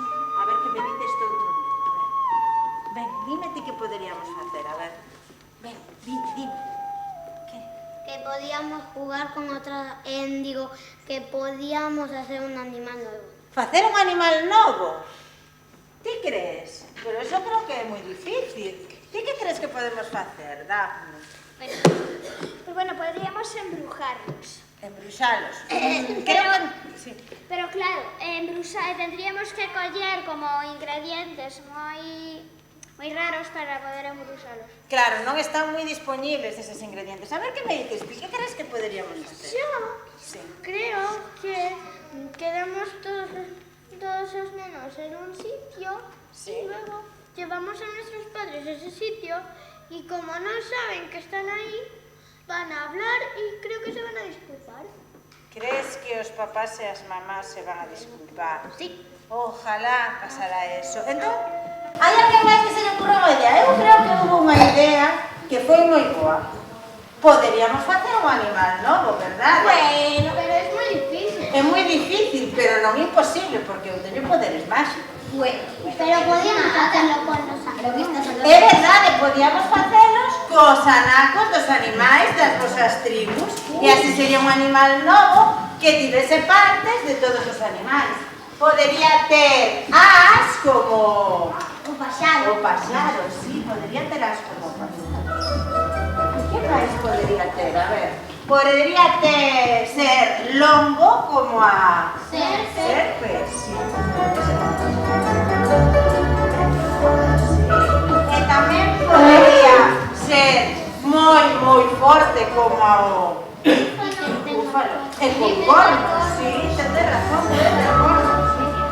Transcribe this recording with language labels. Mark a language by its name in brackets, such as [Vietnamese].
[Galician] A ver que me dices tú outro menos, a ver. Ven, dime ti que poderíamos facer, a ver. Ven, dime. Que? [Spanish] Que podíamos jugar con otra... digo, que podíamos hacer un animal nuevo. [Galician] Facer un animal novo? Ti crees? Pero eso creo que é moi difícil. Ti que crees que podemos facer, Dafne? [Spanish] Pues bueno, podríamos embrujarlos. [Galician] Embruxalos. Sí. Pero claro, tendríamos que coller como ingredientes moi raros para poder embruxalos. Claro, non están moi disponibles eses ingredientes. A ver que me dices ti, que crees que poderíamos facer? [Spanish] Yo Sí. creo que quedamos todos los nenos en un sitio Sí. y luego llevamos a nuestros padres a ese sitio y como no saben que están ahí, van a hablar y creo que se van a disculpar. [Galician] Crees que os papás e as mamás se van a disculpar? Sí. [Spanish] Ojalá pasara eso. [Galician] Entón, hai alguén máis que se lle ocurra unha idea? Eu creo que hubo unha idea que foi moi boa. Poderíamos facer un animal novo, verdade? [Spanish] Bueno, pero es muy difícil. [Galician] É moi difícil, pero non imposible, porque eu teño poderes máxicos. [Spanish] Bueno, pero podíamos hacerlo con los anacos. [Galician] É verdade, podíamos facelos cos anacos dos animais das vosas tribus e así sería un animal novo que tivese partes de todos os animais. Podería ter as como... O pasado. O paxaro, sí, podería ter as como o paxaro. Que máis podería ter? A ver, podería ter ser longo como a... Serpe, sí. E tamén podería ser moi forte como o búfalo. E con cornos, sí, ten razón, ten cornos, sí.